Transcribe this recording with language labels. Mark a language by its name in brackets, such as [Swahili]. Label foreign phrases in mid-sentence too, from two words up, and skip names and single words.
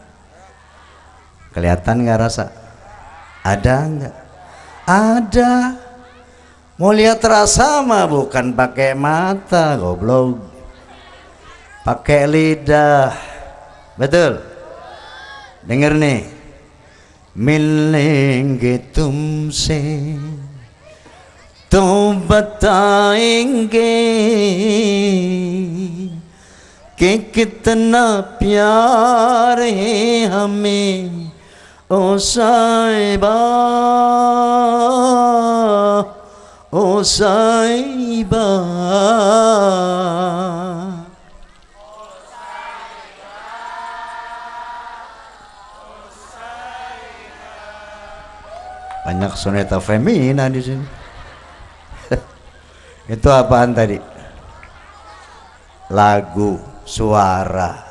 [Indonesian] Kelihatan nggak rasa? Ada nggak? Ada. Mau lihat rasa mah bukan pakai mata, goblok. Pakai lidah. Betul. Dengar nih. [Hindi] मिलेंगे तुमसे तो बताएंगे कि कितना प्यार है हमें ओ साहिबा ओ साहिबा [Indonesian] banyak soneta femina di sini. Itu apaan tadi? Lagu, suara.